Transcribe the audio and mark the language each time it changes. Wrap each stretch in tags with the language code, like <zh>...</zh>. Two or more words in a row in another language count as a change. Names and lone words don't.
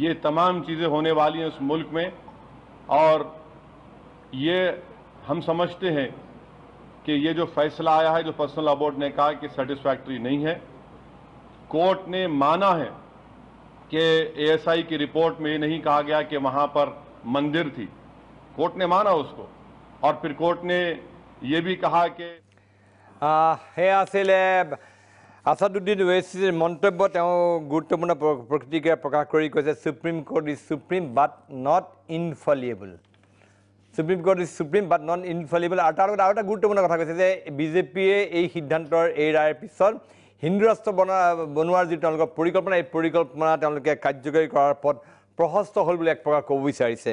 <hi>ये तमाम चीज़ें होने वाली हैं उस मुल्क में और ये हम समझते हैं कि ये जो फैसला आया है, जो पर्सनल लॉ बोर्ड ने कहा कि सेटिस्फैक्ट्री नहीं है। कोर्ट ने माना है कि एएसआई की रिपोर्ट में ये नहीं कहा गया कि वहाँ पर मंदिर थी, कोर्ट ने माना उसको। और फिर कोर्ट ने ये भी कहा कि</hi> <as>আসাদুদ্দিন ওৱেইচিৰ মন্তব্য তেওঁ গুৰুত্বপূৰ্ণ প্ৰতিক্ৰিয়া প্ৰকাশ কৰি কৈছে</as> <en>Supreme Court is supreme but not infallible. Supreme Court is supreme but not infallible.</en> <as>আৰু তাৰ লগত আৰু এটা গুৰুত্বপূৰ্ণ কথা কৈছে যে বিজেপিয়ে এই সিদ্ধান্তৰ এই ৰায়ৰ পিছত হিন্দু ৰাষ্ট্ৰ বনোৱাৰ যি তেওঁলোকৰ পৰিকল্পনা, এই পৰিকল্পনা তেওঁলোকে কাৰ্যকৰী কৰাৰ পথ প্ৰশস্ত হ'ল বুলি এক প্ৰকাৰ ক'ব বিচাৰিছে।</as>